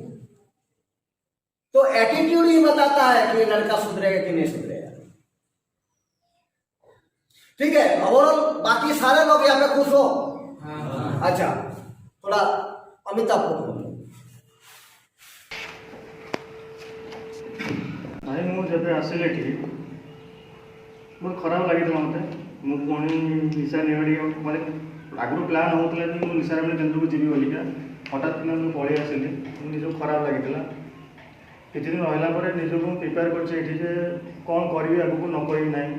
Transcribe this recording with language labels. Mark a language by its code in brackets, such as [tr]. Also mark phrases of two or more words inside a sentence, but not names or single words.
[hi] तो एटीट्यूड ही बताता है कि ये लड़का सुधरेगा कि नहीं सुधरेगा। ठीक है ओवरऑल बाकी सारे लोग यहाँ पे खुश हो? अच्छा थोड़ा अमिताभ को बोलो। [or] भाई ମୁଁ ଯେବେ ଆସିଲି ଏଠି ବହୁତ ଖରାପ ଲାଗିଥିଲା ମୋତେ। ମୁଁ ପୁଣି ନିଶା ନିବାଡ଼ି ମାନେ ଆଗରୁ ପ୍ଲାନ୍ ହେଉଥିଲା କି ମୁଁ ନିଶା ନିବାଡ଼ି କେନ୍ଦ୍ରକୁ ଯିବି ବୋଲିକା ହଠାତ୍ କିନା ମୁଁ ପଳେଇ ଆସିଲି ନିଜକୁ ଖରାପ ଲାଗିଥିଲା। କିଛି ଦିନ ରହିଲା ପରେ ନିଜକୁ ମୁଁ ପ୍ରିପେୟାର କରିଛି ଏଠି ଯେ କ'ଣ କରିବି ଆଗକୁ ନ କରିବି ନାହିଁ।